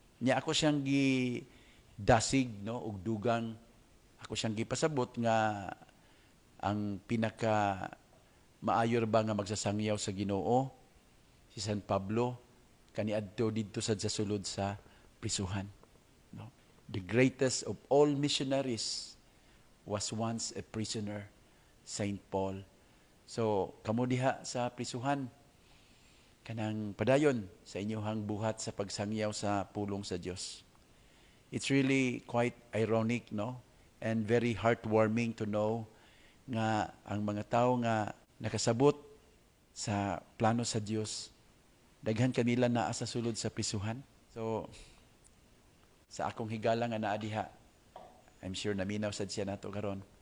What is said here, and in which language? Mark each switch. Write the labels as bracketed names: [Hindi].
[Cebuano] Nya ako siyang dasig, no, og dugang ako siyang gipasabot nga ang pinaka maayor ba nga magsasangyaw sa Ginoo si San Pablo kaniadto didto sa sulod sa prisuhan. [English] The greatest of all missionaries was once a prisoner, Saint Paul. [Cebuano] So, kamo diha sa prisuhan, kanang padayon sa inyong buhat sa pagsangyaw sa pulong sa Dios. [English] It's really quite ironic, no? And very heartwarming to know [Cebuano] nga ang mga tao nga nakasabot sa plano sa Dios, daghan kanila naa sa sulod sa prisuhan. So, sa akong higala nga naa diha, [English] I'm sure [Cebuano] naminaw sad siya nato karon.